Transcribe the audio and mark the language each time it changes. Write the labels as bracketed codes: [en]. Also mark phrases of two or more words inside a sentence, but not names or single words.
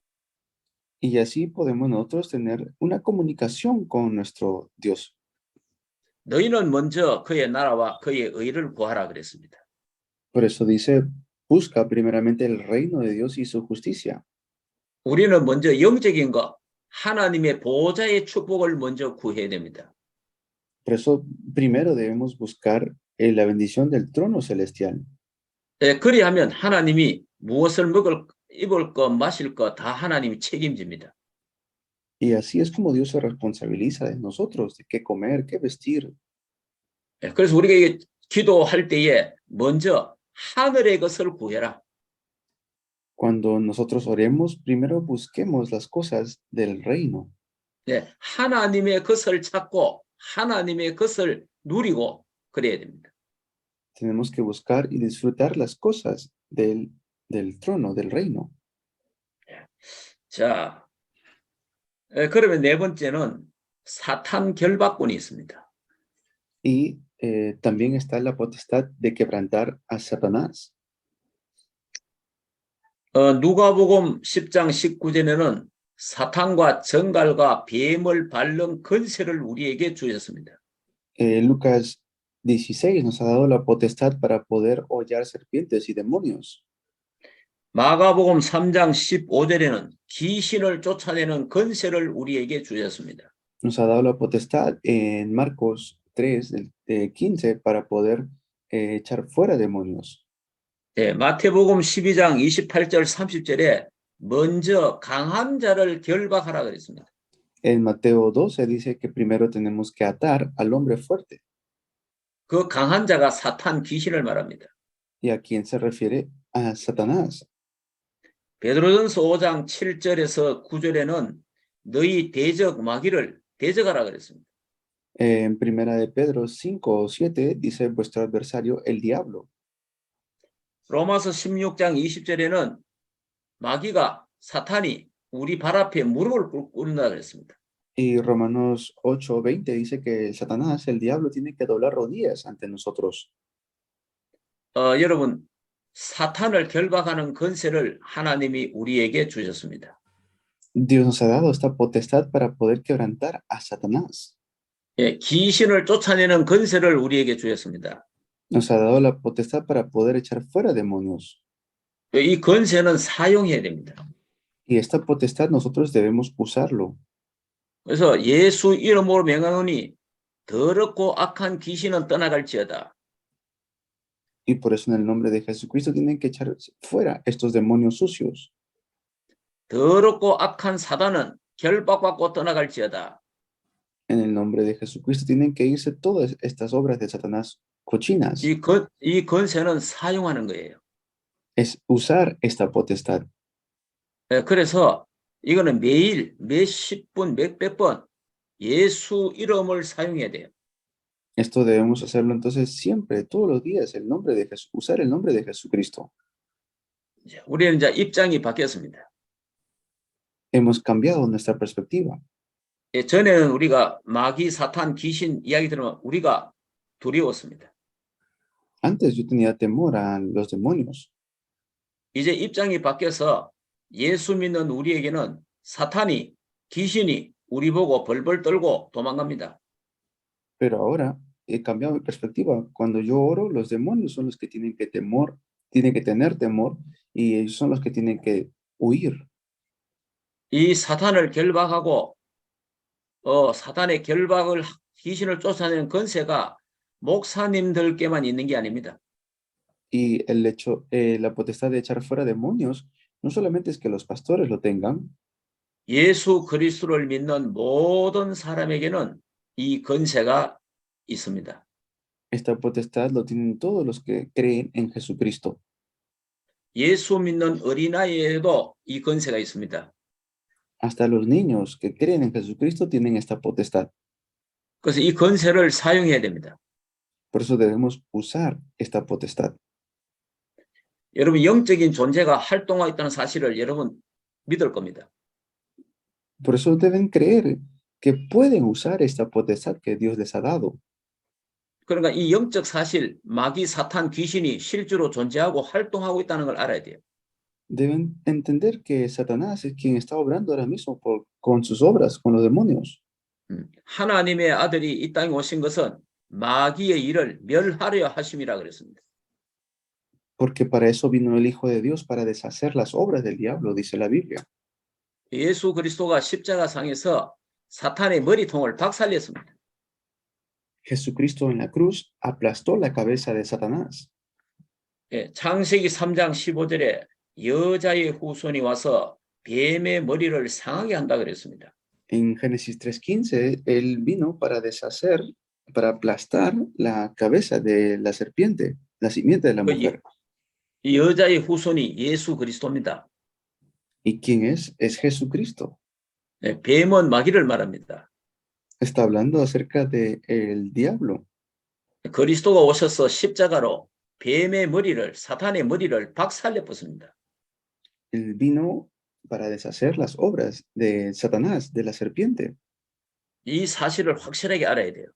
[es] Y así podemos nosotros tener una comunicación con nuestro Dios. [ko] 너희는 먼저 그의 나라와 그의 의를 구하라 그랬습니다. [es] Por eso dice, busca primeramente el reino de Dios y su justicia. [ko] 우리는 먼저 영적인 것, 하나님의 보좌의 축복을 먼저 구해야 됩니다. [es] Por eso primero debemos buscar la bendición del trono celestial. [ko] 그리하면 하나님이 무엇을 먹을, 입을 것, 마실 것 다 하나님이 책임집니다. [es] Y así es como Dios se responsabiliza de nosotros, de qué comer, qué vestir. [ko] 그래서 우리가 기도할 때에 먼저 하늘의 것을 구해라. [es] Cuando nosotros oremos, primero busquemos las cosas del reino. [ko] 하나님의 것을 찾고 하나님의 것을 누리고 그래야 됩니다. [es] Tenemos que buscar y disfrutar las cosas del trono, del reino. [ko] 자, 그러면 네 번째는 사탄 결박군이 있습니다. [es] Y también está la potestad de quebrantar a Satanás. [ko] 누가복음 10장 19절에는 사탄과 정갈과 뱀을 밟는 권세를 우리에게 주셨습니다. [es] Lucas 16 nos ha dado la potestad para poder hollar serpientes y demonios. [ko] 마가복음 3장 15절에는 귀신을 쫓아내는 권세를 우리에게 주셨습니다. [es] Nos ha dado la potestad en Marcos 3, 15, para poder echar fuera demonios. [ko] 마태복음 12장 28절 30절에 먼저 강한 자를 결박하라 그랬습니다. [es] En Mateo 12 dice que primero tenemos que atar al hombre fuerte. [ko] 그 강한 자가 사탄 귀신을 말합니다. [es] ¿Y a quién se refiere? A Satanás. [ko] 베드로전서 5장 7절에서 9절에는 너희 대적 마귀를 대적하라 그랬습니다. [es] En Primera de Pedro 5 o 7 dice vuestro adversario el diablo. [ko] 로마서 16장 20절에는 마귀가 사탄이 우리 발 앞에 무릎을 꿇는다 그랬습니다. [es] Y Romanos 8:20 dice que Satanás, el diablo, tiene que doblar rodillas ante nosotros. [ko] 여러분, 사탄을 결박하는 권세를 하나님이 우리에게 주셨습니다. [es] Dios nos ha dado esta potestad para poder quebrantar a Satanás. [ko] 귀신을 쫓아내는 권세를 우리에게 주셨습니다. [es] Nos ha dado la potestad para poder echar fuera demonios. [ko] 이 권세는 사용해야 됩니다. [es] Y esta potestad nosotros debemos usarlo. [ko] 그래서 예수 이름으로 명하노니 더럽고 악한 귀신은 떠나갈지어다. [es] Y por eso en el nombre de Jesucristo tienen que echar fuera estos demonios sucios. [ko] 더럽고 악한 사단은 결박받고 떠나갈지어다. [es] En el nombre de Jesucristo tienen que irse todas estas obras de Satanás cochinas. [ko] 이 권세는 사용하는 거예요. [es] Es usar esta potestad. [ko] 그래서 이거는 매일 몇십 분, 몇백 번 예수 이름을 사용해야 돼요. [es] Esto debemos hacerlo entonces siempre, todos los días, el nombre de Jesús, usar el nombre de Jesucristo. [ko] 우리는 이제 입장이 바뀌었습니다. [es] Hemos cambiado nuestra perspectiva. [ko] 전에는 우리가 마귀, 사탄, 귀신 이야기 들으면 우리가 두려웠습니다. [es] Antes yo tenía temor a los demonios. [ko] 이제 입장이 바뀌어서 예수 믿는 우리에게는 사탄이, 귀신이 우리 보고 벌벌 떨고 도망갑니다. [es] Pero ahora he cambiado mi perspectiva. Cuando yo oro, los demonios son los que tienen que tener temor y ellos son los que tienen que huir. [ko] 이 사탄을 결박하고 사탄의 결박을 귀신을 쫓아내는 권세가 목사님들께만 있는 게 아닙니다. [es] Y el hecho, la potestad de echar fuera demonios, no solamente es que los pastores lo tengan, [ko] 예수 그리스도를 믿는 모든 사람에게는 이 권세가 있습니다. [es] esta potestad lo tienen todos los que creen en Jesucristo. [ko] 예수 믿는 어린아이에도 이 권세가 있습니다. [es] Hasta los niños que creen en Jesucristo tienen esta potestad. [ko] 그래서 이 권세를 사용해야 됩니다. [es] Por eso debemos usar esta potestad. [ko] 여러분 영적인 존재가 활동하고 있다는 사실을 여러분 믿을 겁니다. [es] Por eso deben creer que pueden usar esta potestad que Dios les ha dado. [ko] 그러니까 이 영적 사실, 마귀, 사탄, 귀신이 실제로 존재하고 활동하고 있다는 걸 알아야 돼요. [es] Deben entender que Satanás es quien está obrando ahora mismo con sus obras, con los demonios. [ko] 하나님의 아들이 이 땅에 오신 것은 마귀의 일을 멸하려 하심이라 그랬습니다. [es] Porque para eso vino el Hijo de Dios, para deshacer las obras del diablo, dice la Biblia. [ko] 예수 그리스도가 십자가상에서 사탄의 머리통을 박살냈습니다. [es] Jesucristo en la cruz aplastó la cabeza de Satanás. [ko] 창세기 3장 15절에 여자의 후손이 와서 뱀의 머리를 상하게 한다 그랬습니다. [es] En Génesis 3:15, él vino para deshacer, para aplastar la cabeza de la serpiente, la simiente de la mujer. [ko] 이 여자의 후손이 예수 그리스도입니다. [es] ¿Y quién es? Es Jesucristo. [ko] 뱀은 마귀를 말합니다. [es] Está hablando acerca de el diablo. [ko] 그리스도가 오셔서 십자가로 뱀의 머리를, 사탄의 머리를 박살내 벗습니다. [es] Él vino para deshacer las obras de Satanás, de la serpiente. [ko] 이 사실을 확실하게 알아야 돼요.